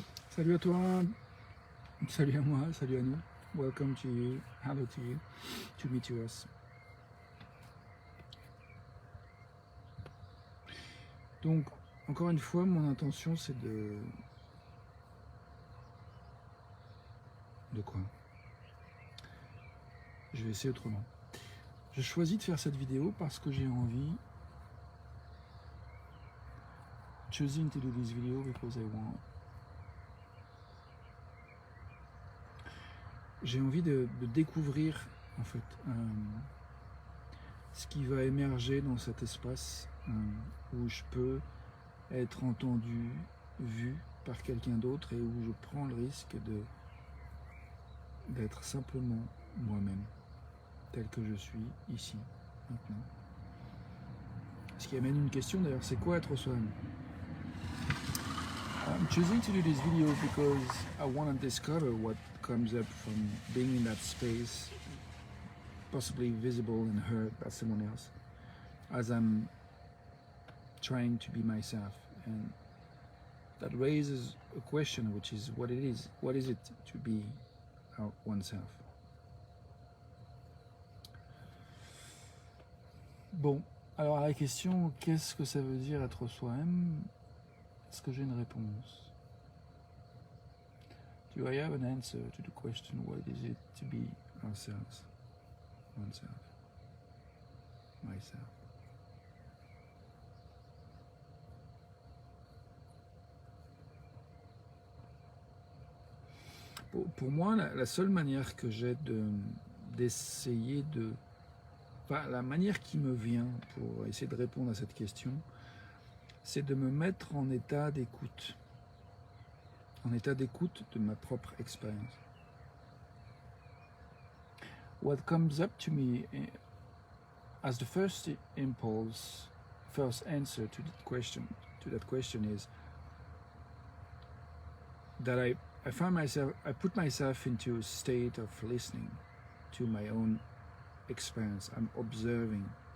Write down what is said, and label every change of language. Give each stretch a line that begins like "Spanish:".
French: Salut à toi, salut à moi, salut à nous.
English: Welcome to you, hello to you, to me to us.
French: Donc, encore une fois, mon intention c'est de... De quoi? Je vais essayer autrement. J'ai choisi de faire cette vidéo parce que j'ai envie... Choosing to do this video because I want... J'ai envie de découvrir, en fait, ce qui va émerger dans cet espace où je peux être entendu, vu par quelqu'un d'autre et où je prends le risque d'être simplement moi-même, tel que je suis ici, maintenant. Ce qui amène une question d'ailleurs, c'est quoi être soi-même?
English: I'm choosing to do this video because I want to discover what comes up from being in that space, possibly visible and heard by someone else, as I'm trying to be myself. And that raises a question, which is what it is. What is it to be oneself?
French: Bon, alors à la question, qu'est-ce que ça veut dire être soi-même? Est-ce que j'ai une réponse? Do I have an answer to the question, what is it to be ourselves, oneself, myself? Pour moi, la seule manière que j'ai d'essayer de... Enfin, la manière qui me vient pour essayer de répondre à cette question, c'est de me mettre en état d'écoute. En état d'écoute de ma propre expérience.
English: What comes up to me as the first impulse, first answer to that question is that I put myself into a state of listening to my own experience. I'm observing.